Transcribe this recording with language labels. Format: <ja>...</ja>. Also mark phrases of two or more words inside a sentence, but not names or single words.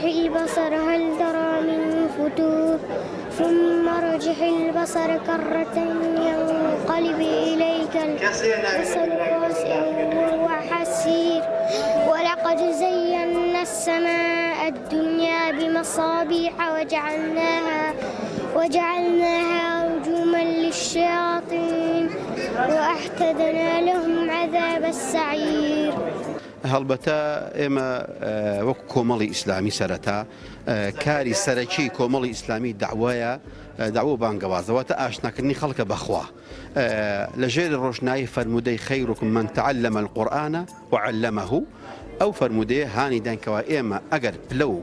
<ar>البصر هل ترى من فتور ثم ارجح البصر كرة ينقلب إليك البصر خاسئا وهو حسير ولقد زينا السماء الدنيا بمصابيح وجعلناها رجوما للشياطين وأعتدنا لهم عذاب السعير.</ar> <ckb>هەڵبەتە ئێمە وەکو کۆمەڵی ئیسلامی سەرەتا کاری سەرەکی کۆمەڵی ئیسلامی داوە بانگەوازەوە تا ئاشناکردنی خەڵکە بەخوا لە ژێر ڕۆژنایی فەرمودەی</ckb> <ar>خەیرکم من تعلم القورآن وعلمه</ar> <ckb>ئەو فەرمودەیە هانی دانکەوە ئێمە ئەگەر پلە و</ckb>